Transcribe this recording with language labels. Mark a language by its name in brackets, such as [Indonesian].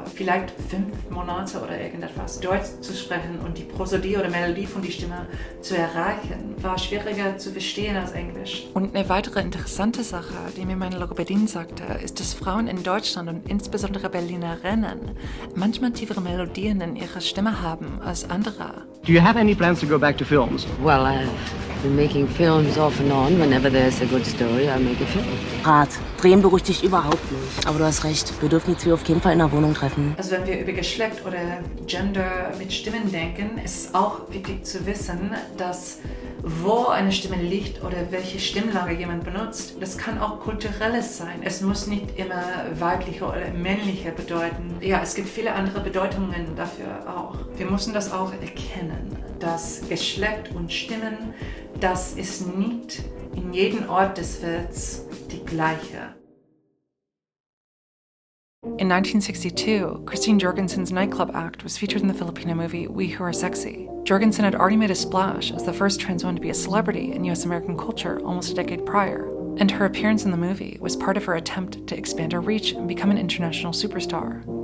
[German] Vielleicht 5 Monate oder irgendetwas. Deutsch zu sprechen und die Prosodie oder Melodie von der Stimme zu erreichen, war schwieriger zu verstehen als Englisch. Und eine weitere interessante Sache, die mir meine Logopädin sagte, ist, dass Frauen in Deutschland und insbesondere Berlinerinnen manchmal tiefere Melodien in ihrer Stimme haben als andere. [English] Do you have any plans to go back to films? Well, I've been making films off and on. Whenever there's a good story, I make a film. [German] Rat, drehen beruhigt dich überhaupt nicht. Aber du hast recht, wir dürfen die zwei auf jeden Fall in der Wohnung treffen. Also wenn wir über Geschlecht oder Gender mit Stimmen denken, ist es auch wichtig zu wissen, dass wo eine Stimme liegt oder welche Stimmlage jemand benutzt, das kann auch kulturelles sein. Es muss nicht immer weibliche oder männliche bedeuten. Ja, es gibt viele andere Bedeutungen dafür auch. Wir müssen das auch erkennen, dass Geschlecht und Stimmen, das ist nicht in jedem Ort des Welts die gleiche. [English] In 1962, Christine Jorgensen's nightclub act was featured in the Filipino movie We Who Are Sexy. Jorgensen had already made a splash as the first trans woman to be a celebrity in US American culture almost a decade prior, and her appearance in the movie was part of her attempt to expand her reach and become an international superstar.